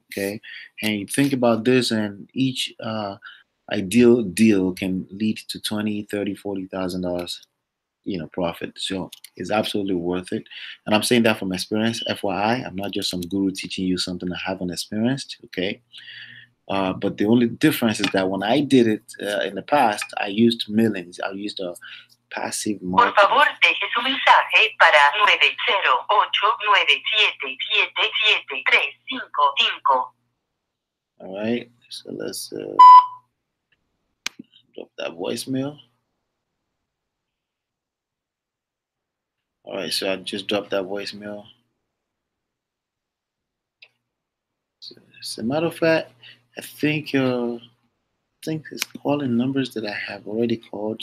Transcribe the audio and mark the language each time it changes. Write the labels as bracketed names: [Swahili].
[English] Okay, and you think about this, and each ideal deal can lead to 20, 30, $40,000 profit. So it's absolutely worth it. And I'm saying that from experience. FYI, I'm not just some guru teaching you something I haven't experienced. Okay. But the only difference is that when I did it in the past, I used millions. I used a passive market. [Spanish] Por favor, deje su mensaje para 908-977-77355. [English] All right. So let's drop that voicemail. All right. So I just dropped that voicemail. So, as a matter of fact, I think it's calling numbers that I have already called.